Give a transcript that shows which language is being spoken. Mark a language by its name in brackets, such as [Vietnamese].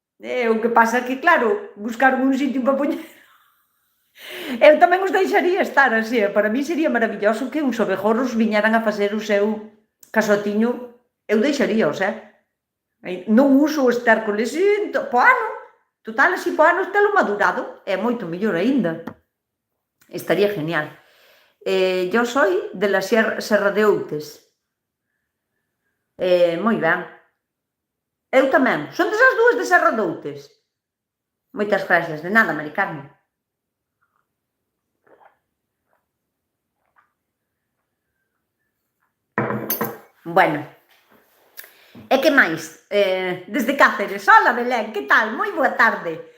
[Galician] O que pasa é que, claro, buscar un sitio para poñer. Eu tamén os deixaría estar así. Para mí sería maravilloso que uns abejorros viñeran a facer o seu casotiño. Eu deixaríos, Non uso o esterco po ano. Total, así po ano telo madurado. É moito mellor aínda. Estaría genial. [Spanish] Yo soy de la Serra de Outes. [Galician] Moi ben. Eu tamén. Son desas dúas de Serra de Outes. Moitas gracias. De nada, Mari Carmen. Bueno. E que máis? Desde Cáceres. Hola, Belén. Que tal? Moi boa tarde.